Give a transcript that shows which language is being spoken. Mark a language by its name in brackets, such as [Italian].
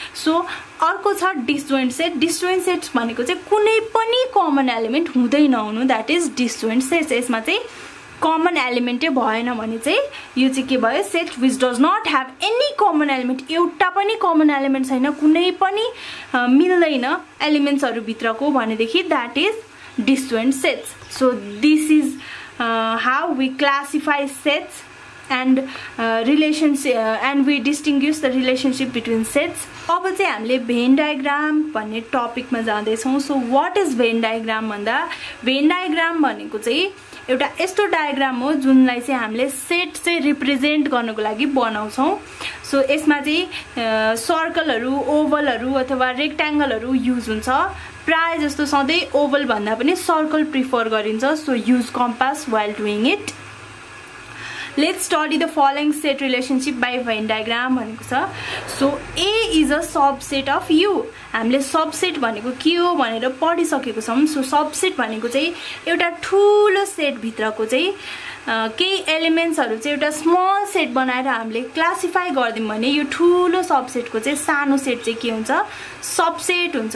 [Nepali] So अर्को छ disjoint set. Disjoint sets भनेको चाहिँ कुनै पनि कमन एलिमेन्ट हुँदै नहुनु, [English] That is disjoint sets. [Nepali] यसमा चाहिँ कमन एलिमेन्टै भएन भने चाहिँ यो चाहिँ के भयो, set [English] which does not have any common element, [Nepali] एउटा पनि कमन एलिमेन्ट छैन, कुनै पनि मिल्दैन एलिमेन्ट्सहरु भित्रको भनेदेखि [English] That is disjoint sets. So this is how we classify sets and relationship and we distinguish the relationship between sets। [Nepali] अब चाहिँ हामीले भेन डायग्राम भन्ने टपिकमा जाँदै छौं। So what is van diagram भन्दा, भेन डायग्राम भनेको चाहिँ एउटा यस्तो डायग्राम हो जुनलाई चाहिँ हामीले सेट चाहिँ रिप्रेजेन्ट गर्नको लागि बनाउँछौं। सो यसमा चाहिँ सर्कलहरु, ओभलहरु अथवा रेक्ट्याङ्गलहरु युज हुन्छ। प्राय जस्तो सधैं ओभल भन्दा पनि सर्कल प्रिफर गरिन्छ। [English] So use compass while doing it। Let's study the following set relationship by Venn diagram [Nepali] भनेको छ। [English] So A is a subset of U। [Nepali] हामीले सबसेट भनेको के हो भनेर पढिसकेको छौं। सो सबसेट भनेको चाहिँ एउटा ठूलो सेट भित्रको चाहिँ केही एलिमेन्ट्सहरु चाहिँ एउटा स्मल सेट बनाएर हामीले क्लासिफाई गर्दियौं भने यो ठूलो सबसेटको चाहिँ सानो सेट चाहिँ के हुन्छ, सबसेट हुन्छ।